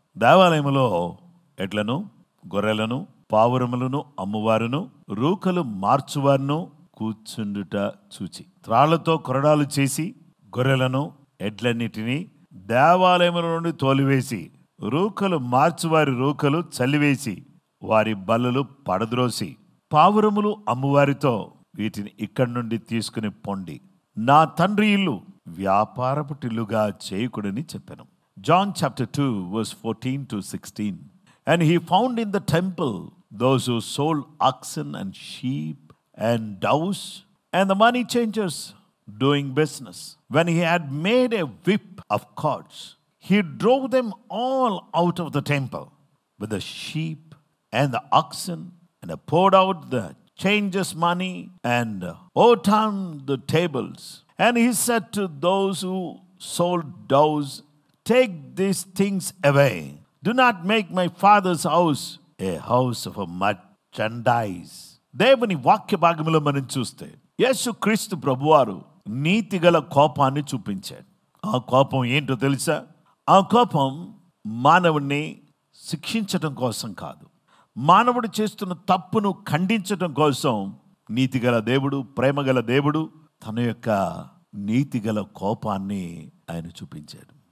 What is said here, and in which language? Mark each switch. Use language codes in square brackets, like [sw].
[te] దేవాలయములో ఎడ్లను, గొర్రెలను, పావురములను అమ్మువారును, రూకలు మార్చువారును కూర్చుండుట చూచి త్రాళ్లతో కొరడాలు చేసి గొర్రెలను, ఎడ్లన్నిటినీ దేవాలయముల నుండి తోలివేసి, రూకలు మార్చువారి రూకలు చల్లివేసి, వారి బల్లలు పడద్రోసి, పావురములు అమ్మువారితో వీటిని ఇక్కడి నుండి తీసుకుని పొండి, నా తండ్రి ఇల్లు వ్యాపారపు టిల్లుగా చేయకుడని చెప్పాను. [en] John chapter 2 verse 14-16. And he found in the temple those who sold oxen and sheep and doves and the money changers doing business. When he had made a whip of cords, he drove them all out of the temple with the sheep and the oxen, and poured out the changers' money and overturned the tables. And he said to those who sold doves, take these things away. Do not make my father's house a house of merchandise. [te] దేవుని వాక్య భాగంలో మనం చూస్తే యేసుక్రీస్తు ప్రభువారు నీతిగల కోపాన్ని చూపించాడు. ఆ కోపం ఏంటో తెలుసా? ఆ కోపం మానవుణ్ణి శిక్షించడం కోసం కాదు, మానవుడు చేస్తున్న తప్పును ఖండించడం కోసం నీతిగల దేవుడు, ప్రేమగల దేవుడు తన యొక్క నీతిగల కోపాన్ని ఆయన చూపించాడు.